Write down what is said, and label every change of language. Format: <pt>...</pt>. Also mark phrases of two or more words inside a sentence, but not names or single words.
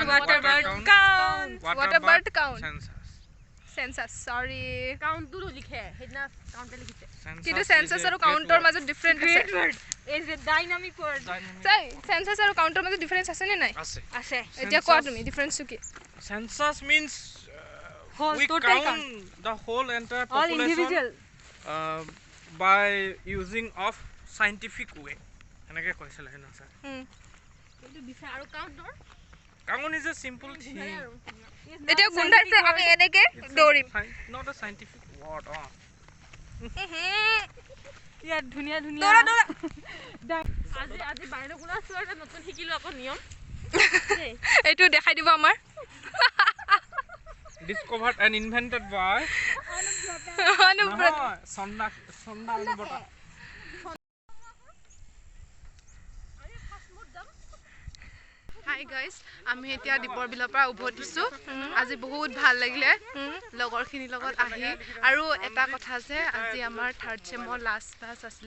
<en>Water Bird Count census sorry</en> <as>কাউন্টটো লিখে হেডনা কাউন্টে লিখিছে কিন্তু সেন্সাস আৰু কাউন্টৰ মাজত ডিফাৰেন্স আছে</as> <en>is a dynamic word</en> <as>চাই সেন্সাস আৰু কাউন্টৰ মাজত ডিফাৰেন্স আছে নে নাই আছে এতিয়া কোৱা তুমি ডিফাৰেন্সটো কি</as> <en>census means Whole we total count the whole entire all population individual by using of scientific way</en> <as>এনেকে কৈছিল হেনা স্যার কিন্তু বিচাৰ আৰু কাউন্টৰ</as> <en>count is a simple thing</en> <as>এতিয়া গুন্ধাইছে আমি এনেকে দৌৰিম</as> <en>not a scientific word</en> <as>ইয়াত ধুনিয়া দৌৰা আজি বাইনোকুলাৰ চোৱাৰ নতুন শিকিলো আকৌ নিয়ম এইটো দেখাই দিব আমাৰ</as> <en>discovered and invented by অনুব্ৰত sonda অনুব্ৰত hi hi guys</en> <as>আমি এতিয়া দীপৰ বিলৰ পৰা উভতিছো আজি বহুত ভাল লাগিলে লগৰখিনিৰ লগত আহি আৰু এটা কথা যে আজি আমাৰ 3rd চেমৰ</as> <en>last class</en> <as>আছিলে</as>